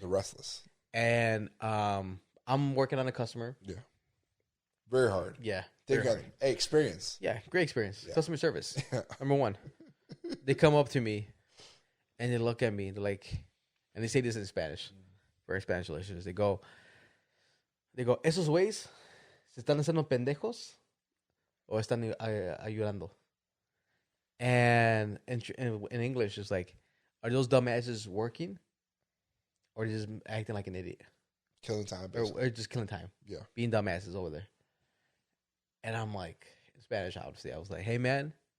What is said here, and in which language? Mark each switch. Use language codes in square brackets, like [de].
[en] The restless. And I'm working on a customer. Yeah. Very hard. Yeah. Hey, experience. Yeah, great experience. Yeah. Customer service. Number 1. They come up to me, and they look at me. They're like, and they say this in Spanish. Very Spanish delicious. They go, [es] ¿esos güeyes se están haciendo pendejos o están ayudando? [en] And in English, it's like, are those dumbasses working or just acting like an idiot? Killing time. Or just killing time. Yeah. Being dumbasses over there. And I'm like, in Spanish, obviously, I was like, hey, man.